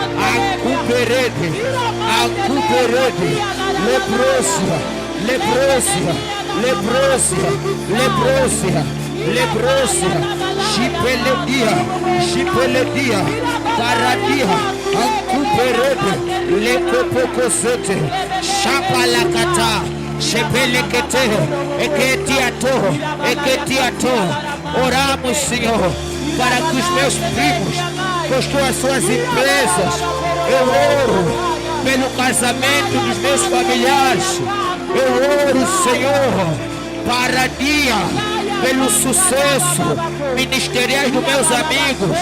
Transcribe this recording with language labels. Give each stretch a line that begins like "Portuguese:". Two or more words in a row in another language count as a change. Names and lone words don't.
Portuguese: Acuperede, leprosia, chipeledia, paradia, acuperede, lecopocosete, chapalacata, chepelekete, eketiato, oramos, Senhor, para que os meus primos construam as suas empresas. Eu oro pelo casamento dos meus familiares. Eu oro, Senhor, para dia, pelo sucesso ministerial dos meus amigos.